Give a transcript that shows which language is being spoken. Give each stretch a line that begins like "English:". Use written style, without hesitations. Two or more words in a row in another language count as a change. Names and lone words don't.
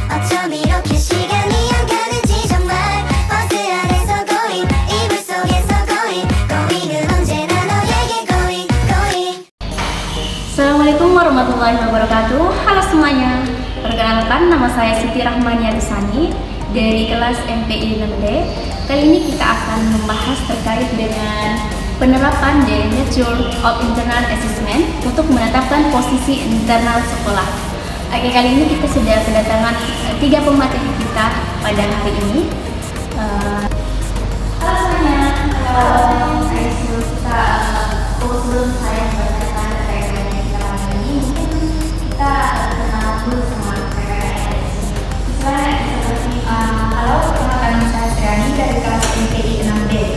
Korean: 좀 이렇게 시간이 안 가는지 정말 버스 안에서 고잉 이불 속에서 고잉 고잉은 언제나 너에게
English: going going.
Arabic: السلام عليكم ورحمة الله وبركاته.
Indonesian: Halo semuanya. Perkenalkan, nama saya Siti Rahmania Desani dari kelas MPI 6D. Kali ini kita akan membahas terkait dengan penerapan
English: the nature of internal assessment
Indonesian: untuk menetapkan posisi internal sekolah. Oke, kali ini kita sudah kedatangan 3 pemateri kita pada hari ini. Halo semuanya. Sebelum saya membacakan terkait dengan kita hari ini, mungkin kita kenal dulu sama halo, perkenalkan saya Sriani dari kelas MPI 6B.